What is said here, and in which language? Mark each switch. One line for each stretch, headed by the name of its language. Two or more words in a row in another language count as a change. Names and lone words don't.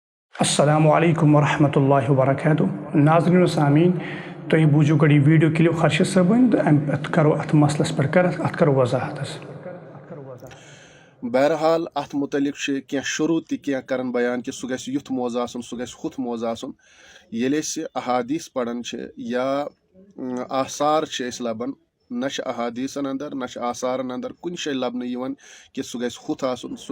Arabic: السلام علیکم ورحمۃ اللہ وبرکاتہ
Kashmiri: ناظرین و سامعین تُہۍ بوٗزِو گۄڈٕ یہِ
English: video clip
Kashmiri: خرشید صٲبٕنۍ تہٕ اَتھ کَرو اَتھ مسلس پٮ۪ٹھ اَتھ کَرو وضاحت حظ. بہرحال اتھ متعلق کینٛہہ شروع تہِ کینٛہہ کران بیان کہ سُہ گژھِ یُتھ موضوع آسُن سُہ گژھِ ہُتھ موضوع آسُن ییٚلہِ أسۍ احادیث پران چھِ یا آثار چھِ أسۍ لبان نہ چھِ احادیثن اندر نہ چھِ آثارن اندر کُنہِ جایہِ لبنہٕ یِوان کہ سُہ گژھِ ہُتھ آسُن سُہ